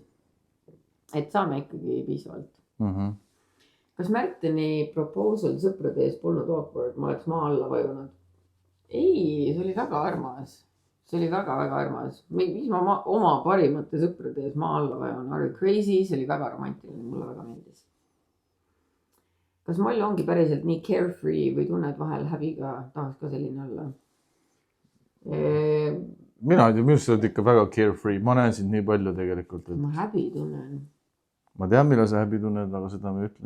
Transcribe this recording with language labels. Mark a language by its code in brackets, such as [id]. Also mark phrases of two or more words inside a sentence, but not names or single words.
[et] Et saame ikkagi piisavalt. Kas Märteni proposal sõprade ees polnud awkward? Ma oleks maa alla vajunud. Ei, see oli väga armas. See oli väga-väga armas. Mis ma oma parimate sõprade ees maa alla vajun? [en] Are you crazy? [et] See oli väga romantiline. Mulle väga meeldis. Kas Malju ongi päriselt nii carefree või tunned vahel häbiga? Tahaks ka selline olla. Mina ei tea, minu oled ikka väga carefree. Ma näen sind nii palju tegelikult. Ma häbi tunnen. Ma tean, millal sa häbi tunned, aga seda me ütle.